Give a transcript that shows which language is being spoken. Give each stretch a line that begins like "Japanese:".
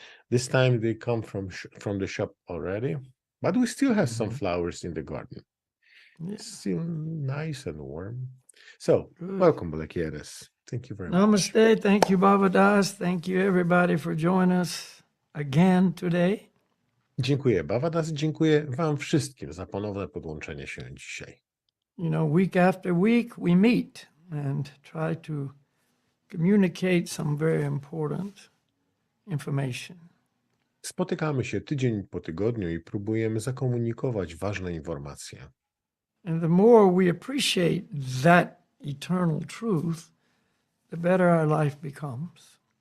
English: This time they come from the shop already, but we still have some flowers in the garden. Yeah. Still nice and warm. So, Good. welcome, Balakia Das. Thank you very much. Namaste. Thank you, Baba Das. Thank you, everybody, for joining us again today.
Polish: Dziękuję, Baba Das. Dziękuję Wam wszystkim za ponowne podłączenie się dzisiaj.
English: You know, week after week, we meet and try to communicate some very important information.
Polish: Spotykamy się tydzień po tygodniu i próbujemy zakomunikować ważne informacje.
English: And the more we appreciate that eternal truth, the better our life becomes.